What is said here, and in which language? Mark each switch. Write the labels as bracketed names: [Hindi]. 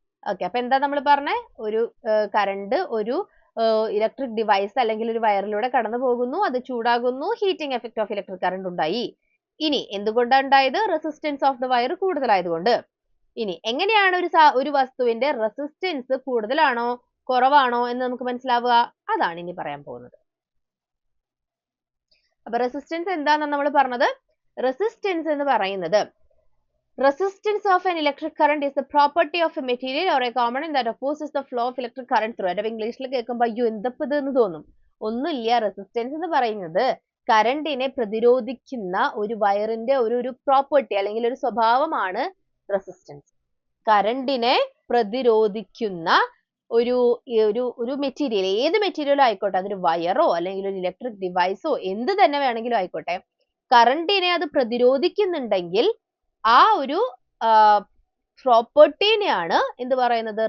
[Malayalam] Okay, അപ്പൊ എന്താ നമ്മൾ പറഞ്ഞേ? ഒരു കറണ്ട് ഒരു ഇലക്ട്രിക് ഡിവൈസ് അല്ലെങ്കിൽ ഒരു വയറിലൂടെ കടന്നു പോകുന്നു, അത് ചൂടാകുന്നു, heating effect of electric current ഉണ്ടായി. ഇനി എന്തുകൊണ്ടാണ് ഉണ്ടായത്? റെസിസ്റ്റൻസ് ഓഫ് ദ വയർ കൂടുതലായതുകൊണ്ട്. ഇനി എങ്ങനെയാണ് ഒരു വസ്തുവിന്റെ റെസിസ്റ്റൻസ് കൂടുതലാണോ കുറവാണോ എന്ന് നമുക്ക് മനസ്സിലാവുക? അതാണ് ഇനി പറയാൻ പോകുന്നത്. അപ്പൊ റെസിസ്റ്റൻസ് എന്താണെന്ന് നമ്മൾ പറഞ്ഞത്? റെസിസ്റ്റൻസ് എന്ന് പറയുന്നത് [English] resistance of an electric current is the property of a material or a component that opposes the flow of electric current through it. [Malayalam] അപ്പോൾ ഇംഗ്ലീഷിൽ കേൾക്കുമ്പോൾ അയ്യോ എന്തപ്പോ ഇത് എന്ന് തോന്നും. ഒന്നുമില്ല, റെസിസ്റ്റൻസ് എന്ന് പറയുന്നത് കറണ്ടിനെ പ്രതിരോധിക്കുന്ന ഒരു വയറിന്റെ ഒരു പ്രോപ്പർട്ടി അല്ലെങ്കിൽ ഒരു സ്വഭാവമാണ് റെസിസ്റ്റൻസ്. കറണ്ടിനെ പ്രതിരോധിക്കുന്ന ഒരു മെറ്റീരിയൽ, ഏത് മെറ്റീരിയലും ആയിക്കോട്ടെ, അതൊരു വയറോ അല്ലെങ്കിൽ ഒരു ഇലക്ട്രിക് ഡിവൈസോ എന്ത് തന്നെ വേണമെങ്കിലും ആയിക്കോട്ടെ, കറണ്ടിനെ അത് പ്രതിരോധിക്കുന്നുണ്ടെങ്കിൽ ആ ഒരു പ്രോപ്പർട്ടീനെയാണ് എന്ത് പറയുന്നത്?